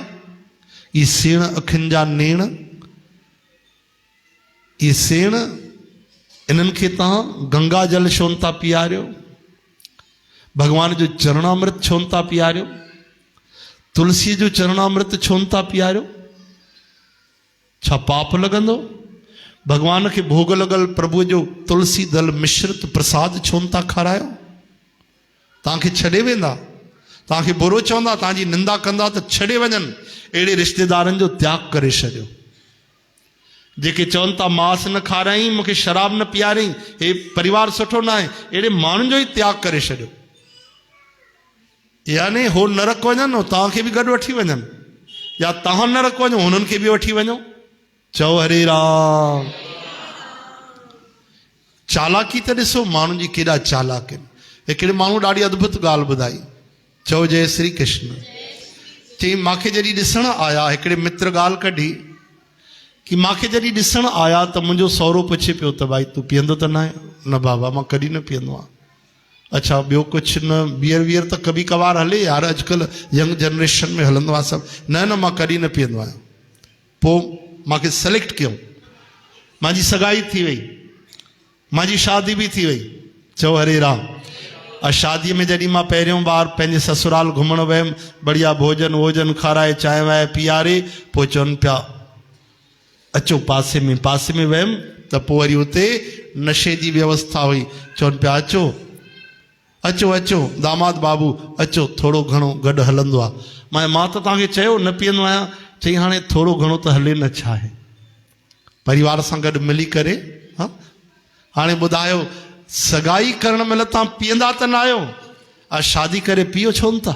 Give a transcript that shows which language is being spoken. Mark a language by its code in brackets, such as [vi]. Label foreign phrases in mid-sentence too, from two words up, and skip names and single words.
[sd] ई सेण अखियुनि जा नेण, ई सेण, इन्हनि खे तव्हां गंगा जल छो था पीआरियो? भगवान जो चरणामृत छो था पीआरियो? तुलसी जो चरणामृत छो था पीआरियो? छा पाप लॻंदो? भगवान खे भोग लॻल प्रभु जो तुलसी दल मिश्रित प्रसाद छो था खारायो? तव्हांखे छॾे वेंदा, तव्हांखे बुरो चवंदा, तव्हांजी निंदा कंदा त छॾे वञनि। अहिड़े रिश्तेदारनि जो त्याग करे छॾियो। जेके चवनि था मांस न खाराई, मूंखे शराब न पीआरियईं, हे परिवार सुठो न आहे, अहिड़े माण्हुनि जो ई त्याग करे छॾियो। यानी हो नरक वञनि, तव्हांखे बि गॾु वठी वञनि, या तव्हां नरक वञो हुननि खे बि वठी वञो। चओ हरे राम। चालाकी त ॾिसो माण्हुनि जी केॾा चालाक आहिनि। हिकिड़े माण्हू ॾाढी अद्भुत ॻाल्हि ॿुधाई। चओ जय श्री कृष्ण। चई मूंखे जॾहिं ॾिसण आया, हिकिड़े मित्र ॻाल्हि कढी कि मूंखे जॾहिं ॾिसण आया त मुंहिंजो सहुरो पुछे पियो त भाई तूं पीअंदो त न आहे? न बाबा, मां कॾहिं न पीअंदो आहियां। अच्छा, ॿियो कुझु न? बियर वियर त कभी कभार हले यार, अॼुकल्ह [en] young generation [sd] में हलंदो आहे सभु। न न, मां कॾहिं न पीअंदो आहियां। पोइ मूंखे सेलेक्ट कयूं, मुंहिंजी सगाई थी वई, मुंहिंजी शादी बि थी वई। चओ हरे राम। शादीअ में जॾहिं मां पहिरियों बार पंहिंजे ससुराल घुमण वियुमि, बढ़िया भोजन वोजन खाराए, चांहि वांहि पीआरे, पोइ चवनि पिया अचो पासे में वियुमि त पोइ वरी उते नशे जी व्यवस्था हुई। चवनि पिया अचो अचो अचो दामाद बाबू अचो, थोरो घणो गॾु हलंदो आहे। मां त तव्हांखे चयो न पीअंदो आहियां। चई हाणे थोरो घणो त हले न, छा आहे, परिवार सां गॾु मिली करे। हा, हाणे ॿुधायो, सगाई करण महिल तव्हां पीअंदा त न आहियो, शादी करे पियो छो था?